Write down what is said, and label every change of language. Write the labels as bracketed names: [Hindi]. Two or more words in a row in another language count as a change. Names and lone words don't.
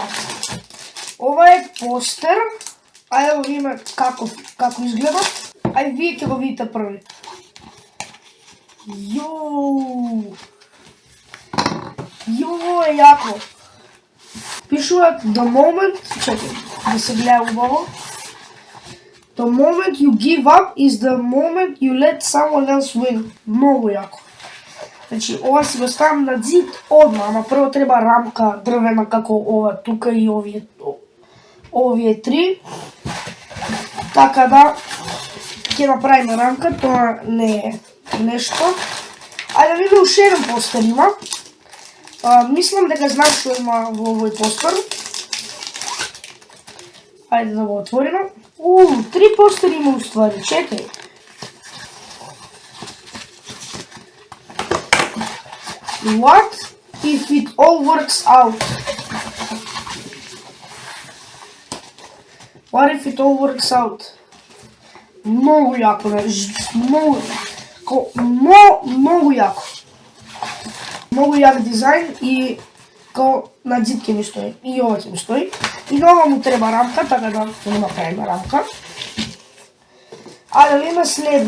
[Macedonian] Ова е постер. Ајде да видиме како изгледа. Ајде вие ќе го видите први. Јоу, е јако. Пишуваат [English] the moment, [Macedonian] чекай, да се гледа убаво. [English] The moment you give up is the moment you let someone else win. [Macedonian] Многу јако. Значи, ова си го ставам на зид одма, ама прво треба рамка дрвена како ова тука и овие три. Така да ќе направиме рамка, тоа не е нешто. Ајде да видиме уште еден постер има. Мислам дека знам што има во овој постер. Ајде да го отвориме. Три постери има уствари, чекај. [English] What if it all works out? What if it all works out? [Macedonian] Многу јако, многу јако. Многу јак дизајн и као на зид ќе ми стои. И ова ќе ми стои. И на ова му треба рамка, така да ќе направиме рамка. А да видиме следно.